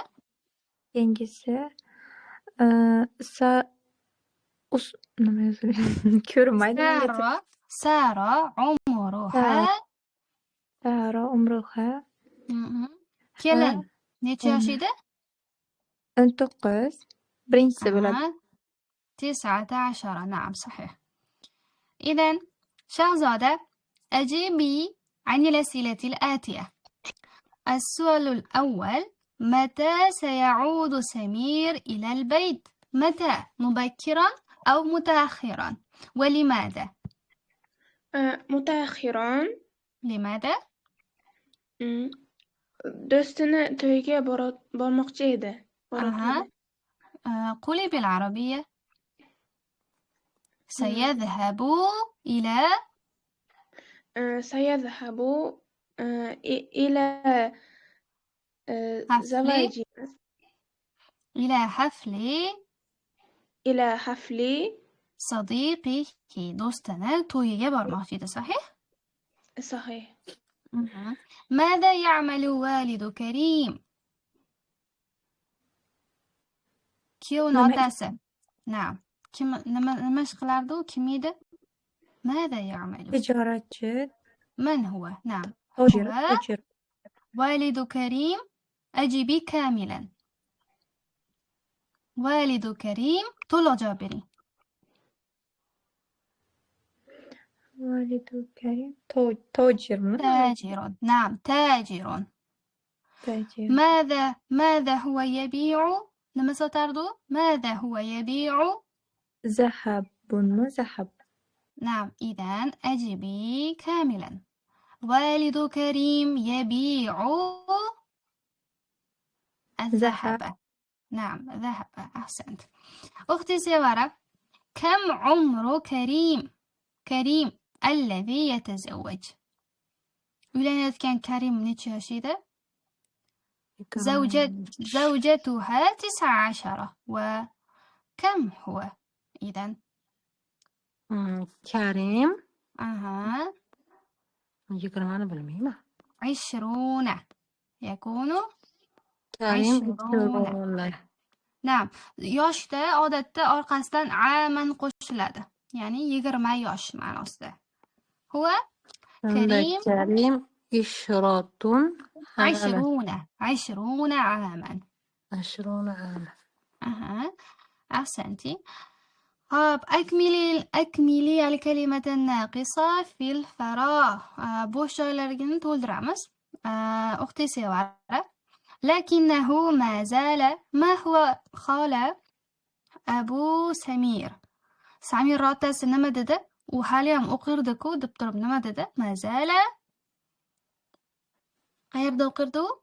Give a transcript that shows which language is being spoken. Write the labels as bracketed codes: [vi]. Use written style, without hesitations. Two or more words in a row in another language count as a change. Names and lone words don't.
[uz] Keyingisi nima yozilgan? Ko'rinmaydi menga. [ar] Sara, umruha. Sara umruha [uz] Kelin necha yosh edi? 19. Birinchisi bo'ladi. 19. [ar] نعم صحيح. إذن شهزادة أجيبي عن الأسئلة الآتية. السؤال الأول: متى سيعود سمير إلى البيت؟ متى؟ مبكرا أو متأخرا؟ ولماذا؟ متأخرا. لماذا؟ [uz] do'stini to'yiga bormoqchi edi. [ar] قولي بالعربية. سيذهب إلى سيذهب إلى زواج إلى حفل [uz] صديقه. do'stina to'yiga bormoqchi edi, [ar] صحيح؟ صحيح. ماذا يعمل والد كريم؟ [uz] kuyovning otasi. نعم. nima ish qilardi u? Kim edi? [ar] ماذا يعمل؟ [uz] Tijoratchi. [ar] من هو؟ نعم. Tajir. والد كريم. أجيبي كاملا. والد كريم [uz] to'liq javob bering. [ar] والد كريم [uz] tojirmi? [ar] تاجر. نعم تاجر. ماذا هو يبيع؟ [uz] nima sotardi u? [ar] ماذا هو يبيع؟ ذهب. نعم. إذن أجيبي كاملا. والد كريم يبيع الذهب. نعم ذهب. أحسنت. أختي سيارة، كم عمر كريم الذي يتزوج؟ uylanayotgan Karim necha yosh edi? زوجتها 19. وكم هو إذن؟ كريم 20. بالميمة. يكون كريم 20. نعم. [uz] yoshda odatda orqasidan aman qo'shiladi. Ya'ni 20 yosh ma'nosida. [ar] هو كريم 20 عاما. 20 عاما. أحسنتي. أكملي الكلمة الناقصة في الفراغ. [uz] bo'sh joylarni to'ldiramiz. [ar] أختي سيارة، لكنه ما زال. ما هو قال أبو سمير؟ [uz] سمير otasi nima dedi? U hali ham o'qirdi-ku deb turib nima dedi? [ar] ما زال. [uz] qayerda o'qirdi u?